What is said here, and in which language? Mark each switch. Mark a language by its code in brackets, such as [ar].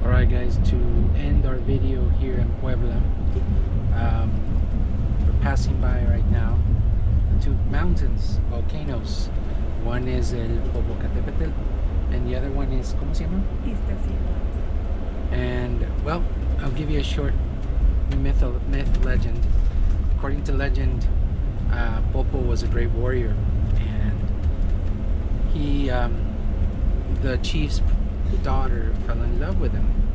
[en] Guys, to end our video here in Puebla, we're passing by right now two mountains, volcanoes. One is el Popocatépetl and the other one is, [es] ¿cómo se llama? [en] And well, I'll give you a short myth legend. According to legend, Popo was a great warrior, and he the chief's daughter fell in love with him.